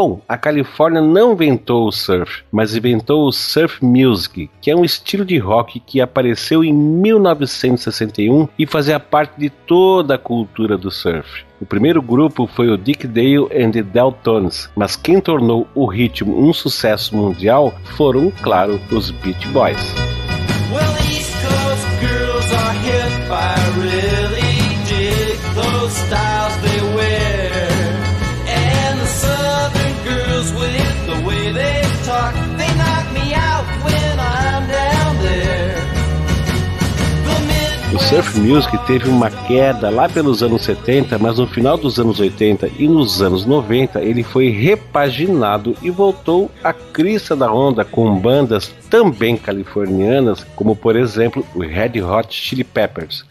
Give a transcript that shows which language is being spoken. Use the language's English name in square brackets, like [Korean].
[Portuguese] Bom, a Califórnia não inventou o surf, mas inventou o surf music, que é um estilo de rock que apareceu em 1961 e fazia parte de toda a cultura do surf. O primeiro grupo foi o Dick Dale and the Deltones, mas quem tornou o ritmo um sucesso mundial foram, claro, os Beach Boys. [English] Well, East Coast girls are hip, I really dig those styles they wear. And the Southern girls with the way they talk, they knock me out when I'm down there. [Portuguese] O surf music teve uma queda lá pelos anos 70, mas no final dos anos 80 e nos anos 90 ele foi repaginado e voltou à crista da onda com bandas também californianas, como por exemplo o Red Hot Chili Peppers.